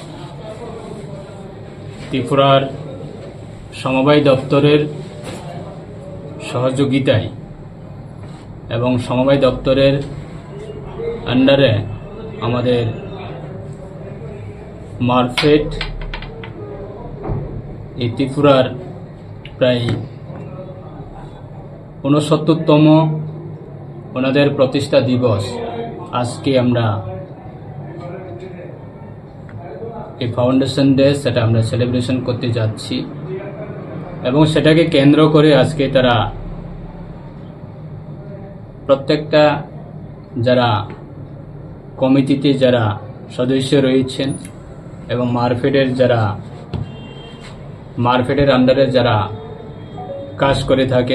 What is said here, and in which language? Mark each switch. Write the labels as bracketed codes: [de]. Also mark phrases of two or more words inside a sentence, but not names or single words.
[bn] ত্রিপুরার সমবায় দফতরের সহযোগিতায় এবং সমবায় দফতরের আন্ডারে আমাদের মার্ফেট ত্রিপুরার প্রায় 69তম ওনাদের প্রতিষ্ঠা দিবস আজ কে আমরা এই [en] foundation day [bn] সেটা আমরা সেলিব্রেশন করতে যাচ্ছি এবং সেটাকে কেন্দ্র করে আজকে তারা প্রত্যেকটা যারা কমিটিতে যারা সদস্য রয়েছেন এবং মার্ফেটের আন্ডারে যারা কাজ করে থাকেন